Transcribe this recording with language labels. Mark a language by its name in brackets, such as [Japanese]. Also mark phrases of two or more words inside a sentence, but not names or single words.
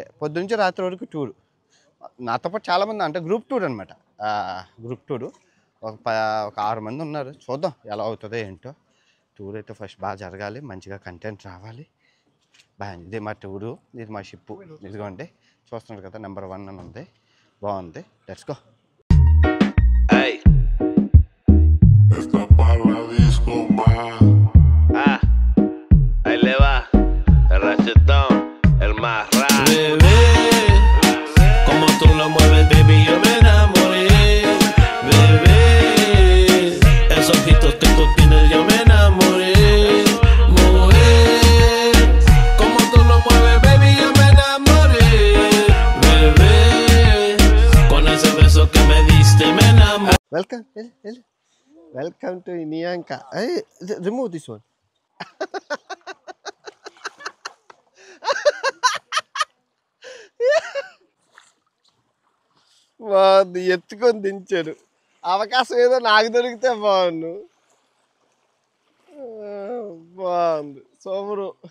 [Telugu] పొద్దునుంచి రాత్రి వరకు టూర్. నాతో పాటు చాలామంది అంటే [English] group tour [Telugu] అనమాట. [English] group tour [Telugu] ఒక 6 మంది ఉన్నారు. చూద్దాం ఎలా అవుతుందో ఏంటో. టూర్ అయితే ఫస్ట్ బాగా జరగాలి, మంచిగా కంటెంట్ రావాలి. బాగుంది. ఇది మా టూరు, ఇది మా షిప్పు. ఇదిగోండి చూస్తున్నారు కదా, నెంబర్ 1 అని ఉంది. బాగుంది. [English] let's go. [Spanish] Ahí le va el rachetón, el más raro. Bebé, como tú lo mueves, baby, yo me enamoré. Bebé, esos ojitos que tú tienes, yo me enamoré. Mujer, como tú lo mueves, baby, yo me enamoré. Bebé, con ese beso que me diste, me enamoré. [English] Welcome to Iyanka. Hey, remove this one. [Telugu] బాగుంది. ఎత్తుకొని దించాడు. అవకాశం ఏదో నాకు దొరికితే బాగుండు. బాగుంది. సోమరు.